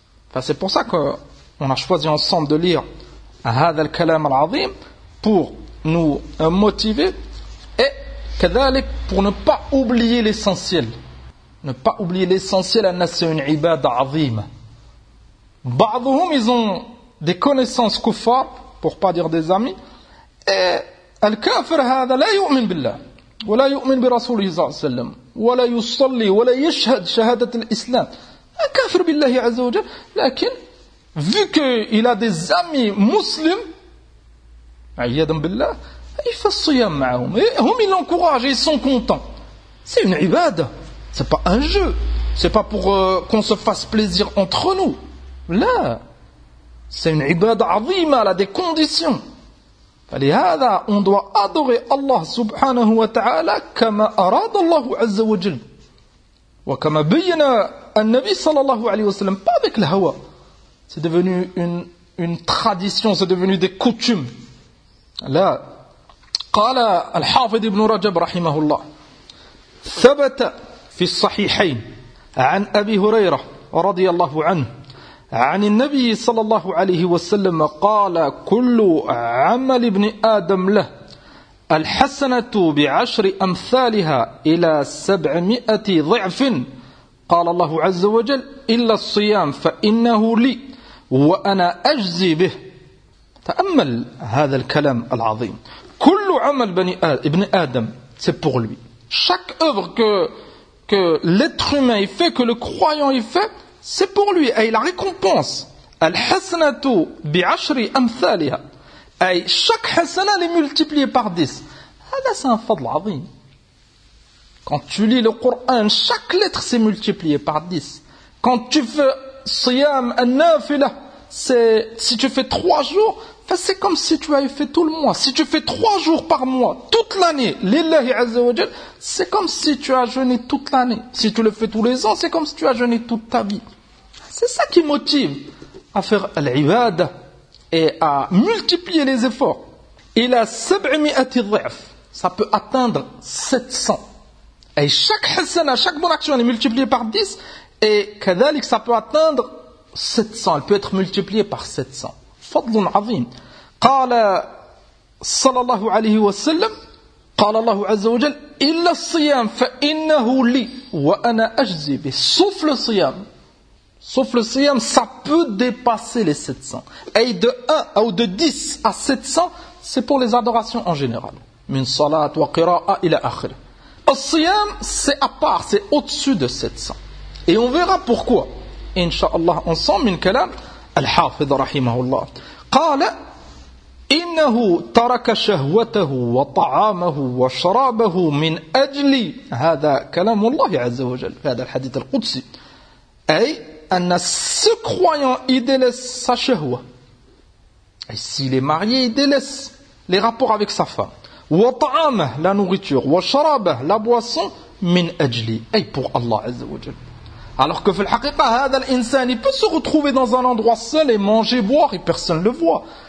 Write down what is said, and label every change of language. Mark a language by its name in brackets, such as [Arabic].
[French] Enfin, c'est pour ça qu'on a choisi ensemble de lire [Arabic] hada al-kalam al-azim [French] pour nous motiver et kadhalik pour ne pas oublier l'essentiel. Ne pas oublier l'essentiel, anna c'est une ibadah azim. Ba'dhum, ils ont des connaissances kuffar, pour pas dire des amis. [Arabic] Et الكافر هذا لا يؤمن بالله ولا يؤمن برسوله صلى الله عليه وسلم ولا يصلي ولا يشهد شهادة الإسلام. Un kafir بالله عز وجل. لكن [French] vu qu'il a des amis musulmans, [Arabic] عيادا بالله, [French] il fait [Arabic] الصيام معهم. هم [French] ils l'encouragent, ils sont contents. C'est une ibada. C'est pas un jeu. C'est pas pour qu'on se fasse plaisir entre nous. Là, c'est une ibada [Arabic] عظيمة. [French] Elle a des conditions. [Arabic] فلهذا [French] on doit adorer [Arabic] Allah subhanahu wa ta'ala كما أراد الله عز وجل وكما بينا النبي صلى الله عليه وسلم. [French] Pas avec le hawa. C'est devenu une tradition, c'est devenu des coutumes. [Arabic] لا. قال الحافظ ابن رجب رحمه الله ثبت في الصحيحين عن أبي هريرة رضي الله عنه عن النبي صلى الله عليه وسلم قال كل عمل ابن آدم له الحسنة بعشر أمثالها إلى 700 ضعف. قال الله عز وجل إلا الصيام فإنه لي وأنا أجزي به. تأمل هذا الكلام العظيم. كل عمل ابن آدم [French] c'est pour lui. Chaque œuvre que l'être humain il fait, que le croyant il fait, c'est pour lui. Et la récompense, [Arabic] al-hasanatu bi'ashri amthaliha, [French] et chaque hasana est multiplié par 10. Là, c'est un fadl azim. Quand tu lis le Coran, chaque lettre s'est multipliée par 10. Quand tu fais siyam an-nafila, si tu fais 3 jours, c'est comme si tu avais fait tout le mois. Si tu fais 3 jours par mois, toute l'année, [Arabic] lillahi azza wa jal, [French] c'est comme si tu as jeûné toute l'année. Si tu le fais tous les ans, c'est comme si tu as jeûné toute ta vie. C'est ça qui motive à faire l'ibadah et à multiplier les efforts. Il a 700 dhif. Ça peut atteindre 700. Et chaque hasana, chaque bonne action, elle est multipliée par 10. Et kadhalik, ça peut atteindre 700. Elle peut être multipliée par 700. [Arabic] فضل عظيم. قال صلى الله عليه وسلم قال الله عز وجل إلا الصيام فإنه لي وأنا أجزي به. [French] Sauf le صيام. Sauf le صيام, ça peut dépasser les 700. [Arabic] أي [French] de 1 [Arabic] أو [French] de 10 à 700, c'est pour les adorations en général. [Arabic] من صلاة وقراءة إلى آخر. [French] الصيام, c'est à part, c'est au-dessus de 700. Et on verra pourquoi. Inch'Allah, ensemble, [Arabic] من كلام الحافظ رحمه الله قال إنه ترك شهوته وطعامه وشرابه من أجل. هذا كلام الله عز وجل في هذا الحديث القدسي. أي أن [French] ce croyant il délaisse sa shahwa, et s'il est marié il délaisse les rapports avec sa femme, [Arabic] وطعامه [French] la nourriture, [Arabic] وشرابه [French] la boisson, [Arabic] من أجل, أي [French] pour Allah [Arabic] عز وجل. [French] Alors que l'insan, il peut se retrouver dans un endroit seul et manger, boire, et personne ne le voit.